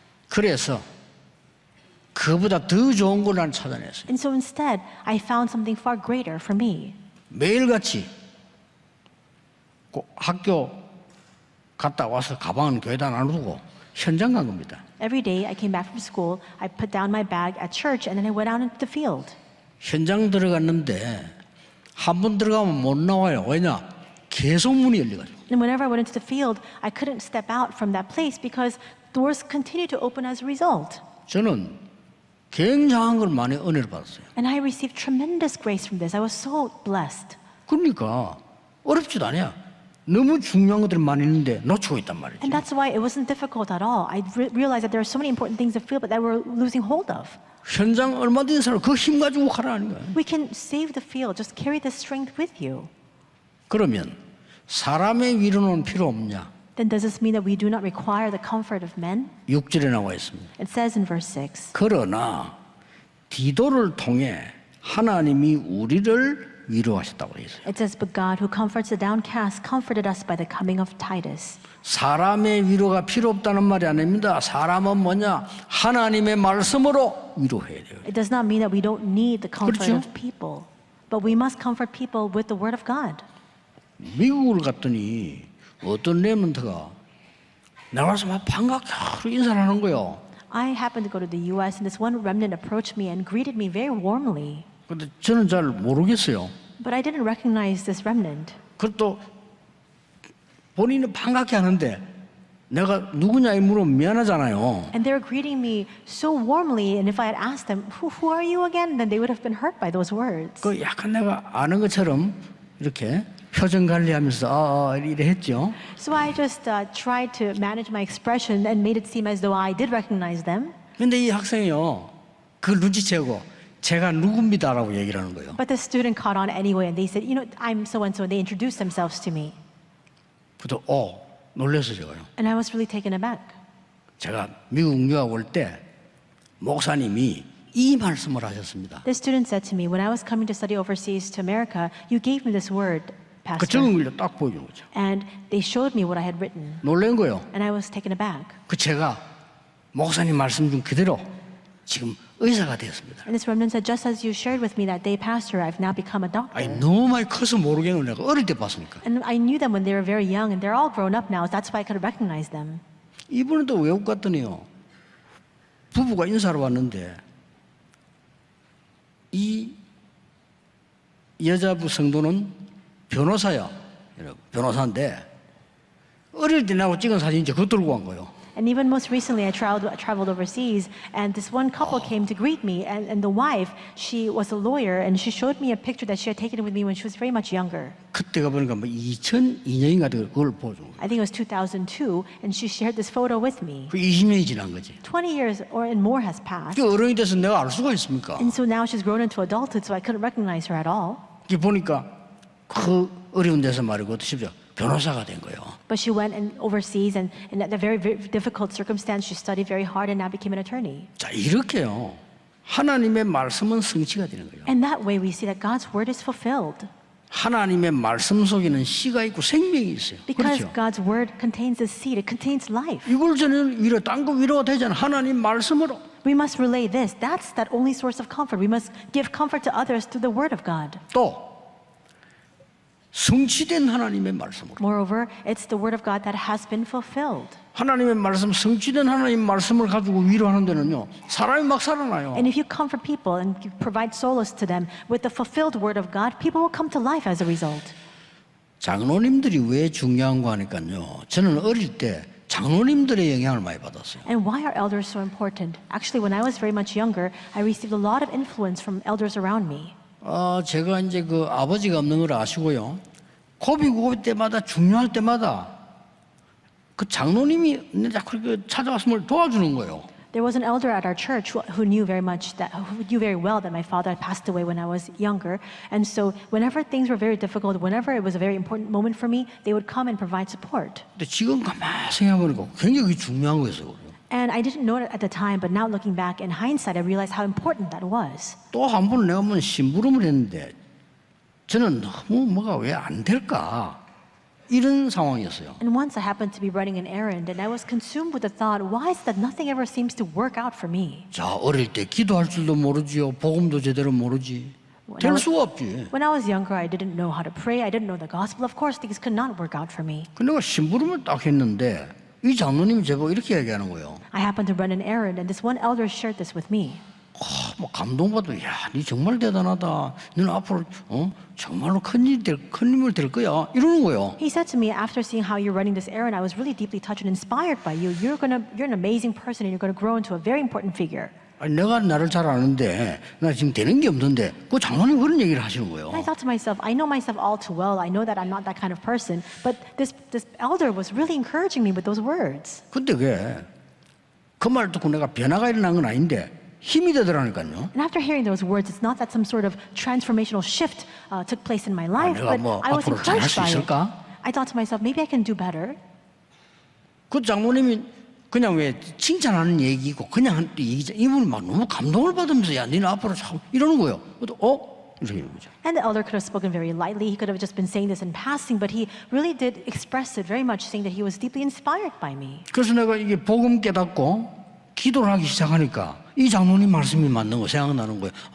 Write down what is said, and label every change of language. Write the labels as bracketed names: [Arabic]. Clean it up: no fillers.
[Korean] 그래서 그보다 더 좋은 걸 난 찾아냈어요. [English] And so instead, I found something far greater for me. [Korean] 매일같이 꼭 학교 갔다 와서 가방은 교회에다 놔두고 현장 간 겁니다. [English] Every day I came back from school, I put down my bag at church, and then I went out into the field. [Korean] 현장 들어갔는데 한 번 들어가면 못 나와요. 왜냐? 계속 문이 열려가지고. [English] And whenever I went into the field, I couldn't step out from that place because doors continued to open as a result. [Korean] 저는 굉장한 걸 많이 은혜를 받았어요. [English] And I received tremendous grace from this. I was so blessed. [Korean] 그러니까 어렵지도 않아요. 너무 중요한 것들이 많이 있는데 놓치고 있단 말이죠. [English] And that's why it wasn't difficult at all. I realized that there are so many important things to feel, but that we're losing hold of. [Korean] 현장 얼마든지 살아 그 힘 가지고 가라는 거예요. [English] We can save the field. Just carry this strength with you. [Korean] 그러면 사람의 위로는 필요 없냐? [English] Then does this mean that we do not require the comfort of men? [Korean] 6절에 나와 있습니다. [English] It says in verse 6. [Korean] 그러나 디도를 통해 하나님이 우리를 위로하셨다고 되어 있어요. [English] It says, but God who comforts the downcast comforted us by the coming of Titus. [Korean] 사람의 위로가 필요 없다는 말이 아닙니다. 사람은 뭐냐? 하나님의 말씀으로 위로해야 돼요. [English] It does not mean that we don't need the comfort [Korean] 그렇죠? [English] of people, but we must comfort people with the word of God. [Korean] 미국을 갔더니 어떤 렘넌트가 나와서 막 반갑게 인사를 하는 거예요. [English] I happened to go to the U.S. and this one remnant approached me and greeted me very warmly. [Korean] 근데 저는 잘 모르겠어요. [English] But I didn't recognize this remnant. [Korean] 그것도 본인은 반갑게 하는데 내가 누구냐 이 물으면 미안하잖아요. [English] And they were greeting me so warmly, and if I had asked them, who are you again? Then they would have been hurt by those words. [Korean] 그 약간 내가 아는 것처럼 이렇게 표정 관리하면서 이래 했죠. [English] So I just tried to manage my expression and made it seem as though I did recognize them. [Korean] 근데 이 학생이요, 그걸 눈치채고 제가 누굽니다라고 얘기를 하는 거예요. [English] But the student caught on anyway, and they said, you know, I'm so and so, and they introduced themselves to me. [Korean] 그래서 놀라서 제가요. [English] And I was really taken aback. [Korean] 제가 미국 유학 올 때 목사님이 이 말씀을 하셨습니다. [English] This student said to me, when I was coming to study overseas to America, you gave me this word, 그 Pastor. [Korean] 적은 걸 딱 보여준 거죠. [English] And they showed me what I had written. [Korean] 놀란 거예요. [English] And I was taken aback. [Korean] 그 제가 목사님 말씀 중 그대로 지금 의사가 되었습니다. [English] And this remnant said, just as you shared with me that day, Pastor, I've now become a doctor. [Korean] 아니 너무 많이 커서 모르겠는 내가 어릴 때 봤으니까. [English] And I knew them when they were very young, and they're all grown up now. That's why I could recognize them. [Korean] 이분은 또 외국 갔더니요. 부부가 인사를 왔는데 이 여자부 성도는 변호사야. 변호사인데 어릴 때 나하고 찍은 사진 이제 그거 들고 간 거예요. [English] And even most recently, I traveled overseas, and this one couple came to greet me, and the wife, she was a lawyer, and she showed me a picture that she had taken with me when she was very much younger. [Korean] 그때가 보니까 뭐 2002년인가 그걸 보여준 거예요. [English] I think it was 2002, and she shared this photo with me. [Korean] 그 20년이 지난 거지. [English] 20 years or and more has passed. [Korean] 그 어른이 돼서 내가 알 수가 있습니까? [English] And so now she's grown into adulthood, so I couldn't recognize her at all. [Korean] 이게 보니까 그 어려운 데서 말이고 어떠십시오? 변호사가 된 거예요. [English] But she went and overseas, and in a very, very difficult circumstance, she studied very hard and now became an attorney. [Korean] 자 이렇게요. 하나님의 말씀은 성취가 되는 거예요. [English] And that way we see that God's word is fulfilled. [Korean] 하나님의 말씀 속에는 씨가 있고 생명이 있어요. [English] Because [Korean] 그렇죠? [English] God's word contains the seed, it contains life. [Korean] 이걸 저는 위로 딴거 위로가 되잖아. 하나님 말씀으로. [English] We must relay this. That's that only source of comfort. We must give comfort to others through the word of God. [Korean] 또 성취된 하나님의 말씀으로. [English] Moreover, it's the word of God that has been fulfilled. [Korean] 하나님의 말씀, 성취된 하나님 말씀을 가지고 위로하는 데는요. 사람이 막 살아나요. [English] And if you comfort people and you provide solace to them with the fulfilled word of God, people will come to life as a result. [Korean] 장로님들이 왜 중요한가 하니까요. 저는 어릴 때 장로님들의 영향을 많이 받았어요. [English] And why are elders so important? Actually, when I was very much younger, I received a lot of influence from elders around me. [Korean] 제가 이제 그 아버지가 없는 걸 아시고요. 고비 때마다 중요할 때마다 그 장로님이 자꾸 찾아와서 뭘 도와주는 거예요. [English] There was an elder at our church who knew very well that my father had passed away when I was younger. And so whenever things were very difficult, whenever it was a very important moment for me, they would come and provide support. [Korean] 근데 지금 가만히 생각해보니까 굉장히 중요한 거였어요. [English] And I didn't know it at the time, but now looking back in hindsight, I realized how important that was. [Korean] 또 한 번 내가 한번 심부름을 했는데 저는 너무 뭐가 왜 안 될까 이런 상황이었어요. [English] And once I happened to be running an errand, and I was consumed with the thought, why is it that nothing ever seems to work out for me? [Korean] 자 어릴 때 기도할 줄도 모르지요. 복음도 제대로 모르지. 될 수가 없지. [English] When I was younger, I didn't know how to pray. I didn't know the gospel. Of course, things could not work out for me. [Korean] 근데 내가 심부름을 딱 했는데 이 장로님이 제보고 이렇게 얘기하는 거예요. [English] I happened to run an errand, and this one elder shared this with me. [Korean] 뭐 감동받아. 야, 니 정말 대단하다. 너는 앞으로 정말로 큰 힘을 될 거야. 이러는 거예요. [English] He said to me, after seeing how you're running this errand, I was really deeply touched and inspired by you. You're an amazing person, and you're going to grow into a very important figure. [Korean] 아니, 내가 나를 잘 아는데 나 지금 되는 게 없는데 그 장로님 그런 얘기를 하시는 거예요. [English] And I thought to myself, I know myself all too well. I know that I'm not that kind of person. But this elder was really encouraging me with those words. [Korean] 근데 그 말 듣고 내가 변화가 일어난 건 아닌데 힘이 되더라니까요. [English] And after hearing those words, it's not that some sort of transformational shift took place in my life, [Korean] 내가 [English] but 뭐 I was [Korean] 앞으로 잘할 [English] encouraged [Korean] 수 [English] by it. [Korean] 있을까? [English] I thought to myself, maybe I can do better. [Korean] 그 장모님이 그냥 왜 칭찬하는 얘기고 그냥 한 얘기죠. 이분이 막 너무 감동을 받으면서 야, 너는 앞으로 참 이러는 거예요. 이렇게 이러는 거죠. [English] And the elder could have spoken very lightly. He could have just been saying this in passing, but he really did express it very much, saying that he was deeply inspired by me. [Korean] 그래서 내가 이게 복음 깨닫고 기도를 하기 시작하니까 이 장로님 말씀이 맞는 거 생각나는 거예요.